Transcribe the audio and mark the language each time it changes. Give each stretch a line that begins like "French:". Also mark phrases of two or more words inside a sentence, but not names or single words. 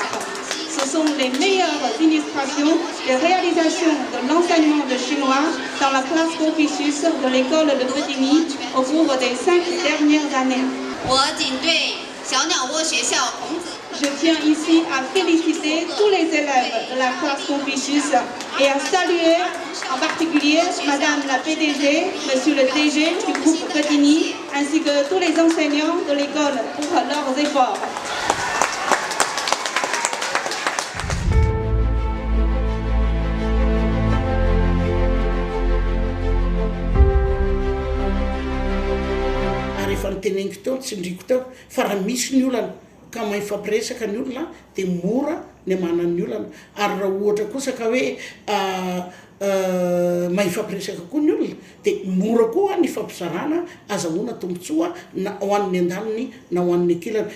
French: Ce sont les meilleures illustrations et réalisations de l'enseignement de chinois dans la classe Confucius de l'école de Petit au cours des 5 dernières années. je tiens ici à féliciter tous les élèves de la classe Confucius et à saluer en particulier Madame la PDG, Monsieur le DG du groupe Cotigny, ainsi que tous les enseignants de l'école pour leurs efforts.
Malagasy: Rehefa niteneniko teo tsindriko teo fa raha misy ny olana ka mahay fampiresaka ny olona dia mora ny amanan'ny olana ary raha ohatra kosa ka hoe mahay fampiresaka koa ny olona dia mora koa ny fampizarana azahoana tombotsoa na ho an'ny an-daniny na ho an'ny ankilana.